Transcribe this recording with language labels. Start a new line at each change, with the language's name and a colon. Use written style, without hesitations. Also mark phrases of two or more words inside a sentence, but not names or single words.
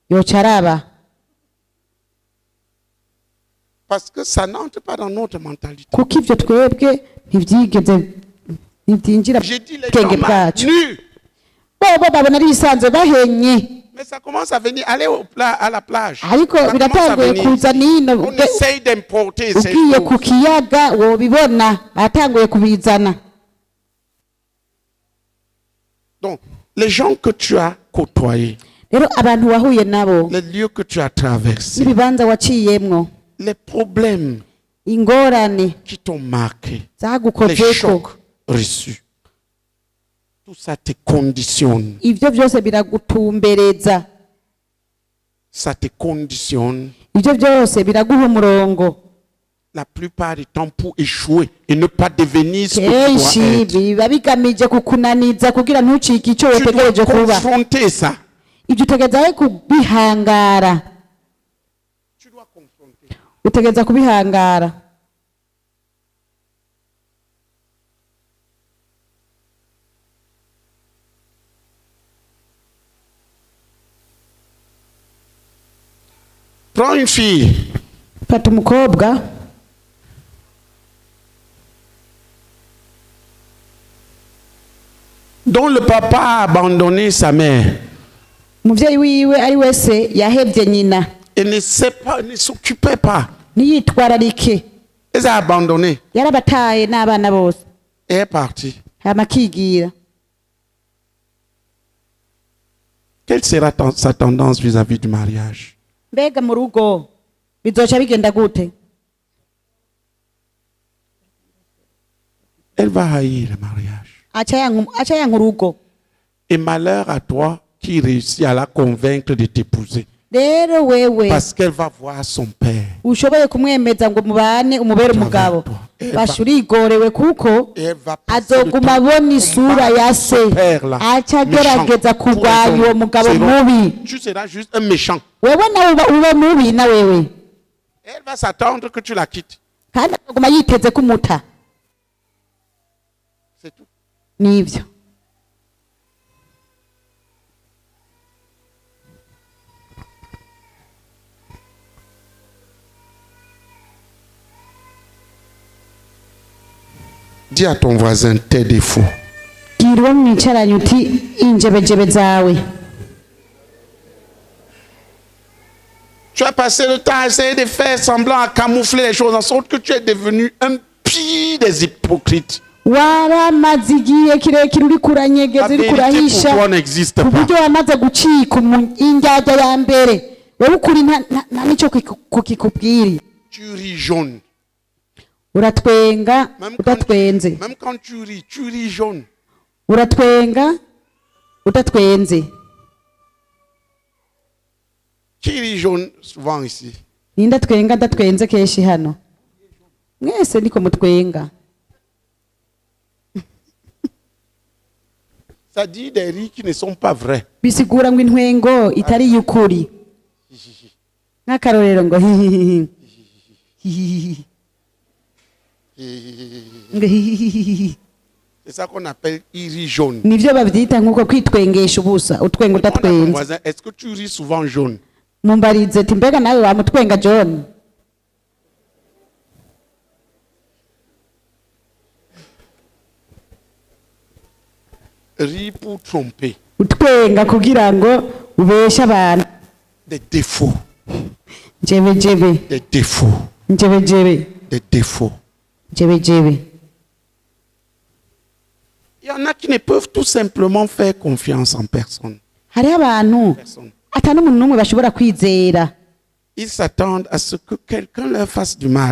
French: Parce que ça n'entre pas dans notre mentalité. J'ai dit les gens nus. Mais Mais ça commence à venir, aller à la plage.
Rundi: ariko biratanguye kuza nino
French: On essaye d'importer ces
Rundi: ugiye
French: choses.
Rundi: ku kiyaga wobibona batanguye kubizana.
French: Donc, les gens que tu as côtoyés,
Rundi: Rero abantu wahuye nabo
French: les lieux que tu as traversés,
Rundi: n'ibibanza waciyemwo
French: les problèmes
Rundi: ingorane
French: qui t'ont marqué, les
Rundi: zagukozeko
French: chocs reçus, tout ça te conditionne.
Rundi: ivyo vyose biragutumbereza,
French: Ça te conditionne
Rundi: ivyo vyose biraguha umurongo.
French: la plupart du temps pour échouer et ne pas devenir ce que tu
Rundi: Kenshi
French: dois être.
Rundi: biba bigamije kukunaniza kugira ntucike ico
French: Tu
Rundi: wotegereje
French: dois
Rundi: kuba.
French: confronter ça.
Rundi: Ivyo utegereza kubihangara,
French: Tu dois confronter.
Rundi: utegereza kubihangara.
French: Prends une fille.
Rundi: Fata umukobwa
French: dont le papa a abandonné sa mère
Rundi: umuvyeyi wiwe ari wese yahevye nyina
French: et ne sait pas, ne s'occupait pas.
Rundi: ntiyitwararike,
French: Elle les a abandonnés
Rundi: yarabataye n'abana bose
French: et est partie.
Rundi: hama akigira.
French: Quelle sera sa tendance vis-à-vis du mariage?
Rundi: Mbega mu rugo bizoca bigenda gute?
French: Elle va haïr le mariage.
Rundi: Aca yanka urugo.
French: Et malheur à toi qui réussit à la convaincre de t'épouser.
Rundi: Rero wewe
French: Parce qu'elle va voir son père.
Rundi: ushoboye kumwemeza ngo mubane umubere umugabo, basha urigorewe kuko
French: Et elle va passer le
Rundi: azoguma
French: temps
Rundi: abona isura ya se, aca agerageza kurwanya uwo mugabo mubi.
French: Tu seras juste un méchant.
Rundi: Wewe nawe ube mubi na wewe,
French: Elle va s'attendre que tu la quittes.
Rundi: kandi azoguma yiteze kumuta.
French: C'est tout.
Rundi: Nivyo
French: Dis à ton voisin tes défauts.
Rundi: gira uwo mwicaranye uti injebejebe zawe.
French: Tu as passé le temps à essayer de faire semblant à camoufler les choses en sorte que tu es devenu un pire des hypocrites.
Rundi: Waramaze igihe kirekire uri kuranyegeza uri
French: La vérité
Rundi: kurahisha
French: pour toi n'existe
Rundi: ku
French: pas.
Rundi: buryo wamaze gucika injyajya ya mbere. Wewe ukuri nta nico kukikubwiri.
French: Tu ris jaune.
Rundi: Uratwenga udatwenze,
French: Même quand tu ris jaune.
Rundi: uratwenga udatwenze.
French: Qui rit jaune souvent ici?
Rundi: Ninda twenga ndatwenze kenshi hano? Mwese niko mutwenga.
French: Ça dit des rires qui ne sont pas vrais.
Rundi: Bisigura ngo intwengo itari yukuri. Nk'akarorero ngo
French: C'est ça qu'on appelle il rit jaune.
Rundi: nivyo bavyita nk'uko kwitwengesha ubusa, utwenga
French: Demande à ton
Rundi: udatwenze.
French: voisin, est-ce que tu ris souvent jaune?
Rundi: Mumbarize ati mbega nawe wamutwenga John?
French: Ris pour tromper.
Rundi: Utwenga kugira ngo ubeshe abantu.
French: Des défauts.
Rundi: Njebejebe,
French: Des défauts.
Rundi: njebejebe,
French: Des défauts.
Rundi: njebejebe.
French: Il y en a qui ne peuvent tout simplement faire confiance en personne.
Rundi: Hariho abantu
French: Personne.
Rundi: ata n'umuntu n'umwe bashobora kwizera.
French: Ils s'attendent à ce que quelqu'un leur fasse du mal.